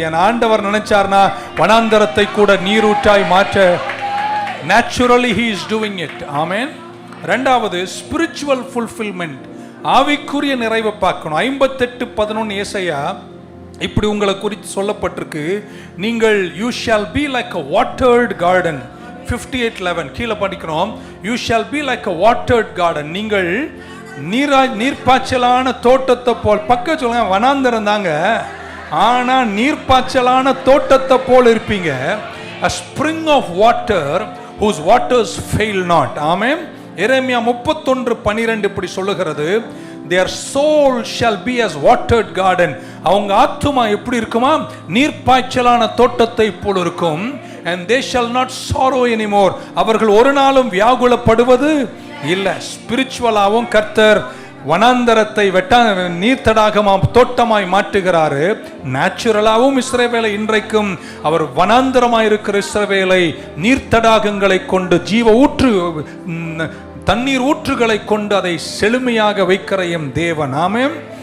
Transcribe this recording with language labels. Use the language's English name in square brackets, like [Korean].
[Tamil] என் ஆண்டவர் நினைச்சார்னா வனாந்தரத்தை கூட நீரூற்றாய் மாற்ற [English] naturally he is doing it. [Tamil] ஆமென். இரண்டாவது [English] spiritual fulfillment, [Tamil] ஆவிக்குரிய நிறைவை பார்க்கணும். 58:11 ஏசாயா இப்படி உங்களை குறித்து சொல்லப்பட்டிருக்கு. நீங்கள் [English] you shall be like a watered garden. 58:11 [Tamil] கீழே படிக்கிறோம். [English] you shall be like a watered garden. [Tamil] நீங்கள் நீர்ப்பாய்ச்சலான தோட்டத்தை போல். பக்கம் சொல்லுங்க, வனாந்தரம் தாங்க, ஆனா நீர்ப்பாய்ச்சலான தோட்டத்தை போல் இருப்பீங்க. [English] a spring of water whose waters fail not. Amen. எரேமியா 31:12 [Tamil] இப்படி சொல்லுகிறது. [English] their soul shall be as watered garden. [Tamil] அவங்க ஆத்துமா எப்படி இருக்குமா? நீர்ப்பாய்ச்சலான தோட்டத்தை போல் இருக்கும். [English] and they shall not sorrow anymore. [Tamil] அவர்கள் ஒரு நாளும் வியாகுலப்படுவது இல்ல. ஸ்பிரிச்சுவலாவும் கர்த்தர் வனாந்தரத்தை நீர்த்தடாகமாம் தோட்டமாய் மாற்றுகிறாரு. நேச்சுரலாவும் இஸ்ரவேலை இன்றைக்கும் அவர் வனாந்தரமாய் இருக்கிற இஸ்ரவேலை நீர்த்தடாகங்களை கொண்டு, ஜீவ ஊற்று தண்ணீர் ஊற்றுகளை கொண்டு அதை செழுமையாக வைக்கிற எம் தேவன். ஆமென்.